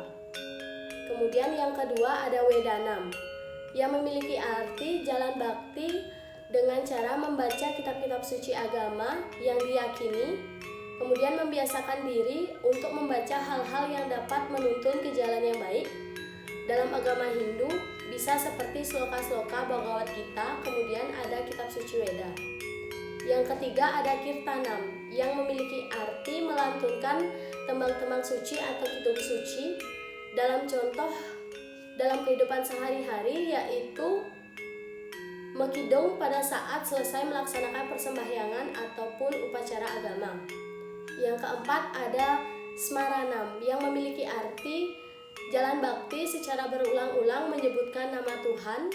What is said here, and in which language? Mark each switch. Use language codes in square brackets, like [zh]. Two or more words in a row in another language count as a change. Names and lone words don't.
[id] Kemudian yang kedua ada Wedanam, yang memiliki arti jalan bakti dengan cara membaca kitab-kitab suci agama yang diyakini, kemudian membiasakan diri untuk membaca hal-hal yang dapat menuntun ke jalan yang baik. Dalam agama Hindu bisa seperti sloka-sloka Bhagavad Gita, kemudian ada kitab suci Weda. Yang ketiga ada Kirtanam, yang memiliki arti melantunkan tembang-tembang suci atau kidung suci dalam contoh dalam kehidupan sehari-hari, yaitu mekidung pada saat selesai melaksanakan persembahyangan ataupun upacara agama. Yang keempat ada Smaranam, yang memiliki arti jalan bakti secara berulang-ulang menyebutkan nama Tuhan.